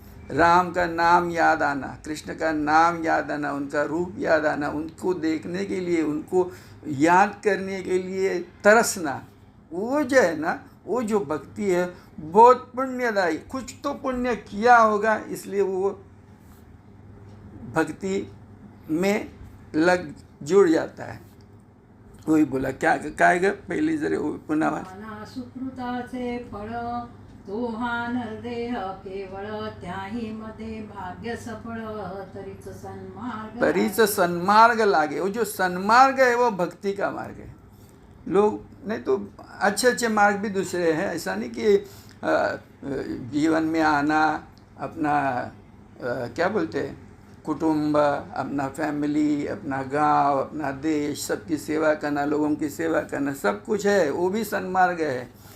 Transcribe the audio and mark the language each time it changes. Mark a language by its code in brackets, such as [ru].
[hi] राम का नाम याद आना, कृष्ण का नाम याद आना, उनका रूप याद आना, उनको देखने के लिए, उनको याद करने के लिए तरसना, वो जो है ना, वो जो भक्ति है बहुत पुण्यदायी। कुछ तो पुण्य किया होगा, इसलिए वो भक्ति में जुड़ जाता है। वही बोला, क्या कहेगा पहले जरा पुनः? [mr] सुकृताचे फळ तो हा नरदेह केवळ त्याही मध्ये भाग्य सफळ तरीच सन्मार्ग लागे। [hi] वो जो सन्मार्ग है वो भक्ति का मार्ग है। लोग नहीं तो अच्छे अच्छे मार्ग भी दूसरे हैं, ऐसा नहीं कि जीवन में आना, अपना क्या बोलते हैं, कुटुंब, अपना फैमिली, अपना गांव, अपना देश, सबकी सेवा करना, लोगों की सेवा करना, सब कुछ है, वो भी सन्मार्ग है।